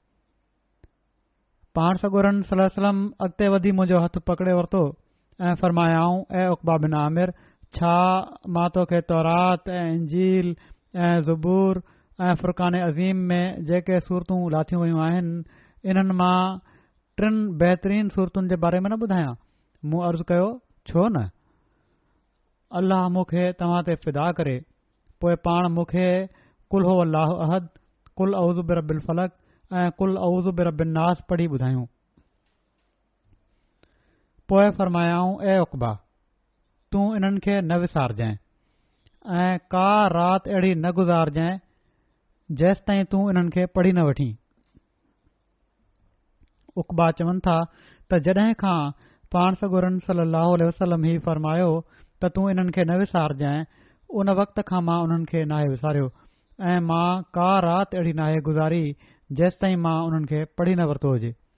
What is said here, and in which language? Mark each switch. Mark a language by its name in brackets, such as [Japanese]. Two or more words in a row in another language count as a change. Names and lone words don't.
[Sindhi] पाण सॻोरन सलम अॻिते वधी मुंहिंजो हथु पकड़े वरितो ऐं फ़रमायाऊं ऐं उक़बा बिन आमिर छा मां तोखे तौरात ऐं इंजील ऐं ज़बूर ऐं फ़ुरक़ान अज़ीम में जेके सूरतूं लाथियूं वयूं आहिनि इन्हनि मां 3 बहितरीन सूरतुनि जे बारे में न ॿुधायां। मूं अर्ज़ु कयो छो न, अल्लाह मूंखे तव्हां ते फ़िदा करे। पोइ पाण मूंखे कुल हो अल्लाह अहद, कुल औज़ु बिरबिल फलक ऐं कुल औज़ु बिरबिन नास पढ़ी ॿुधायूं। पोइ फ़रमायाऊं ऐं उक़बा तूं इन्हनि खे न विसारजांइ ऐं का राति अहिड़ी न गुज़ारजांइ जेसि ताईं तूं इन्हनि खे पढ़ी न वठी। उक़बा चवनि था त जॾहिं खां पाण सॻोरन सलाहु वसलम ही फ़रमायो त तूं इन्हनि खे न विसारजांइ उन वक़्त खां मां उन्हनि खे नाहे विसारियो ऐं मां का राति अहिड़ी नाहे गुज़ारी जेसि ताईं मां उन्हनि खे पढ़ी न वरितो हुजे।